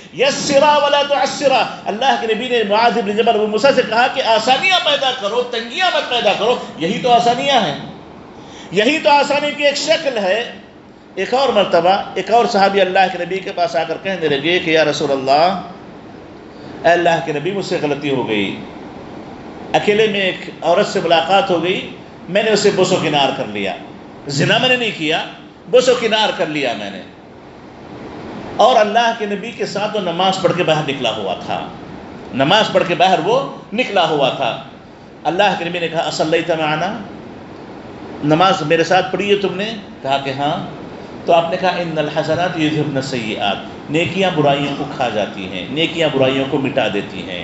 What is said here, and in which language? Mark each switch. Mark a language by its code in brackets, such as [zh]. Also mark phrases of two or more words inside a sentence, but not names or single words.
[ar] یسرا ولا تعسرا، [ur] اللہ کے نبی نے معاذ بن جبل ابو موسیٰ سے کہا کہ آسانیاں پیدا کرو، تنگیاں مت پیدا کرو، یہی تو آسانیاں ہیں، یہی تو آسانی کی ایک شکل ہے۔ ایک اور مرتبہ ایک اور صحابی اللہ کے نبی کے پاس آ کر کہنے لگے کہ [ar] یا رسول اللہ، [ur] اے اللہ کے نبی، مجھ سے غلطی ہو گئی، اکیلے میں ایک عورت سے ملاقات ہو گئی، میں نے اسے بوس و کنار کر لیا، زنا میں نے نہیں کیا، بوس و کنار کر لیا میں نے۔ اور اللہ کے نبی کے ساتھ وہ نماز پڑھ کے باہر نکلا ہوا تھا، نماز پڑھ کے باہر وہ نکلا ہوا تھا۔ اللہ کے نبی نے کہا [ar] اصلیت معنا، [ur] نماز میرے ساتھ پڑھی ہے تم نے؟ کہا کہ ہاں۔ تو آپ نے کہا [ar] ان الحسنات یذھبن السیئات، [ur] نیکیاں برائیوں کو کھا جاتی ہیں، نیکیاں برائیوں کو مٹا دیتی ہیں۔